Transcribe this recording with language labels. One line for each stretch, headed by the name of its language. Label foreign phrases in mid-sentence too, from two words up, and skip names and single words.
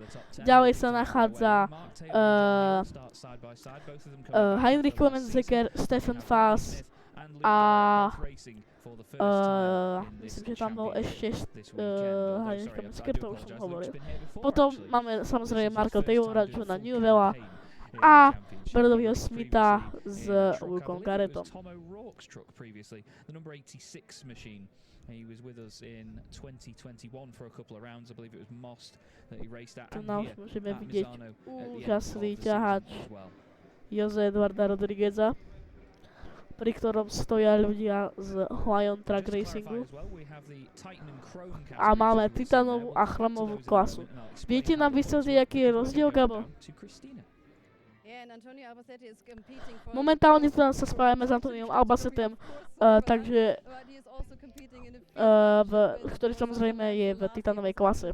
Slovak: Ďalej sa nachádza Heinrich Klemenzegger, Stefan Faas a myslím, že tam bol ešte Heinrich Klemenzegger, to už som hovoril. Potom máme samozrejme Marka Taylora, Johna Newella a Bradleyho Smitha s Lukom Garrettom.
English: He was with us in 2021 for a couple of rounds. I believe it was Most that he raced at.
Slovak: Tu nás môžeme vidieť úžasný ťahač Jose Eduarda Rodrigueza, pri ktorom stoja ľudia z Lion Track Racingu. A máme titanovú a chromovú klasu. Viete nám vysvetliť, aký je rozdiel, Gabo? Momentálne sa spájame s Antoniom Albacetem, ktorý samozrejme je v titanovej klase.